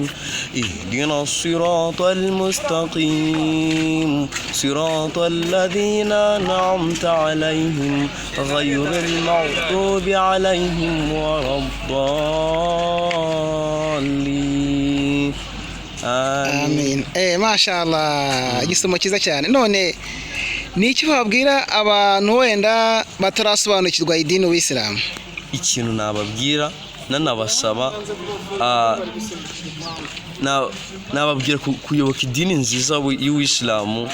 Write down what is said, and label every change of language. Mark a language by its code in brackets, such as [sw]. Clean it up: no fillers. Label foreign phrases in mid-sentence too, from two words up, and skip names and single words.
[ar] اهدنا الصراط المستقيم. صراط الذين أنعمت عليهم غير المغضوب عليهم ولا الضالين. آمين ما شاء الله, [rw] igisomo cyiza cyane. None ni iki wabwira abantu wenda batarasobanukirwa idini y'Ubuyisilamu? Ikintu nababwira, nanabasaba, nababwira kuyoboka idini nziza y'Ubuyisilamu.